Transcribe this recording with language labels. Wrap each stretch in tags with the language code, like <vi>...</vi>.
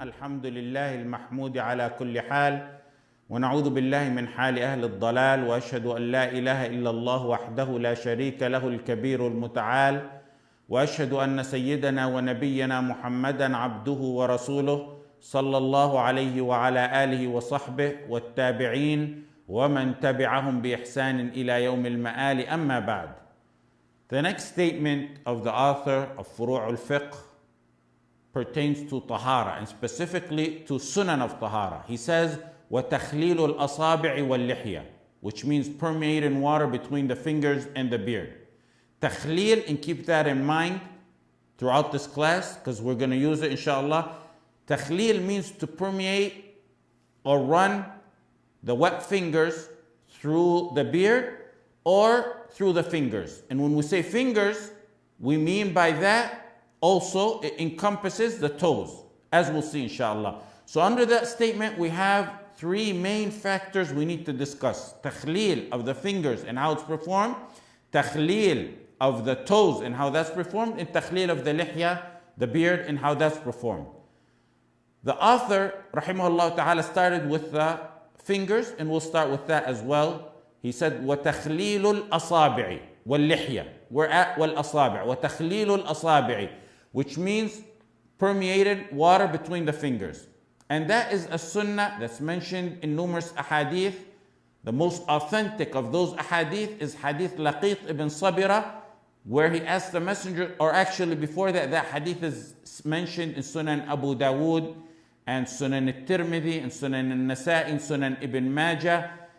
<ar>الحمد لله المحمود على كل حال، ونعوذ بالله من حال أهل الضلال، وأشهد أن لا إله إلا الله وحده لا شريك له الكبير المتعال، وأشهد أن سيدنا ونبينا محمدا عبده ورسوله صلى الله عليه وعلى آله وصحبه والتابعين ومن تبعهم بإحسان إلى يوم المآل. أما بعد.</ar> <en>The next statement of the author of furu al-fiqh pertains to tahara, and specifically to sunan of tahara. He says,</en> <ar>وَتَخْلِيلُ الْأَصَابِعِ وَاللِّحْيَةِ,</ar> <en>which means permeating water between the fingers and the beard. Takhleel, and keep that in mind throughout this class, because we're going to use it inshallah. Takhleel means to permeate or run the wet fingers through the beard or through the fingers. And when we say fingers, we mean by that also it encompasses the toes, as we'll see inshallah. So under that statement, we have three main factors we need to discuss: takhleel of the fingers and how it's performed, takhleel of the toes and how that's performed, and takhleel of the lihya, the beard, and how that's performed. The author, rahimahullah ta'ala, started with the fingers, and we'll start with that as well. He said,</en> <ar>وَتَخْلِيلُ الْأَصَابِعِ وَاللِّحْيَةِ.</ar> <en>We're at</en> <ar>وَالْأَصَابِعِ. وَتَخْلِيلُ الْأَصَابِعِ,</ar> <en>which means permeated water between the fingers. And that is a sunnah that's mentioned in numerous ahadith. The most authentic of those ahadith is hadith Laqit ibn Sabira, where he asked the messenger, or actually before that, that hadith is mentioned in Sunan Abu Dawood and Sunan al-Tirmidhi and Sunan al-Nasa'i and Sunan Ibn Majah,</en>